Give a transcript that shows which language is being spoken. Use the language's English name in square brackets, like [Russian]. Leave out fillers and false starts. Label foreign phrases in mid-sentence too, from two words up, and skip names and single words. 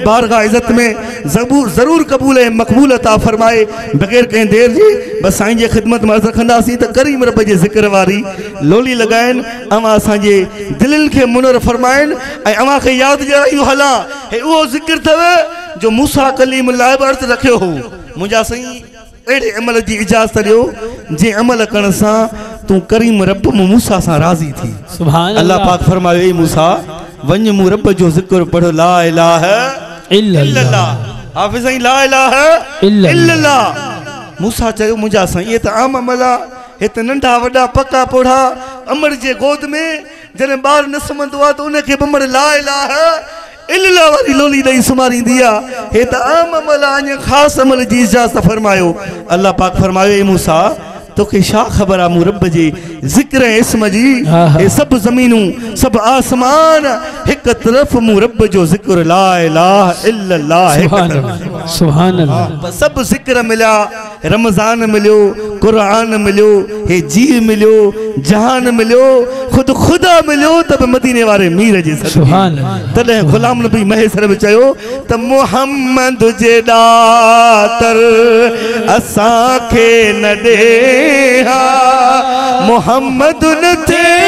[Sindhi] बारगाह इज़्ज़त में ज़रूर कबूल ऐं मक़बूल अता फरमाए बग़ैर कंहिं देर जे बस साईं जे ख़िदमत में अर्ज़ रखंदासीं त करीम रब जे ज़िक्र वारी लोली लॻाइनि अवां असांजे दिलनि खे मुनर फरमाइनि ऐं अवां खे यादि ॾियारियूं हलां हे उहो ज़िक्र अथव जो मूसा कलीम लाइ बि अर्ज़ रखियो हो मुंहिंजा साईं अहिड़े अमल जी इजाज़त ॾियो जंहिं अमल करण सां तूं करीम रब मूसा सां राज़ी थी। [Arabic] سبحان الله [Sindhi] पाक फरमायो ए मूसा वञ मूं रब जो ज़िक्र पढ़ [Arabic] لا إله إلا الله [Sindhi] हाफ़िज़ साईं [Arabic] لا إله إلا الله. [Sindhi] मूसा चयो मुंहिंजा साईं इहे त आम अमल आहे हिते नंढा वॾा पका पोढ़ा अमर जे गोद में जॾहिं ॿार न सुम्हंदो आहे त उनखे बमड़ [Arabic] لا إله إلا الله [Sindhi] वारी लोली ॾेई सुम्हारींदी आहे हे त आम अमल आहे अञा ख़ासि अमल जी इजाज़त फरमायो। अल्लाह पाक फरमायो ए मूसा तोखे छा ख़बर आहे मूं रब जे ज़िक्र ऐं इस्म जी हे सभु ज़मीनूं सभु आसमान हिकु तरफ़ मूं रब जो ज़िक्र [Arabic] لا إله إلا الله. سبحان الله [Sindhi] सभु ज़िक्र मिलिया रमज़ान मिलियो क़ुरान मिलियो हे जी मिलियो जहान मिलियो ख़ुदि ख़ुदा मिलियो त बि मदीने वारे मीर जे सदके तॾहिं ग़ुलाम नबी महेसर बि चयो त मुहम्मद जे ॾातर असांखे न ॾे मोहम्मद न थे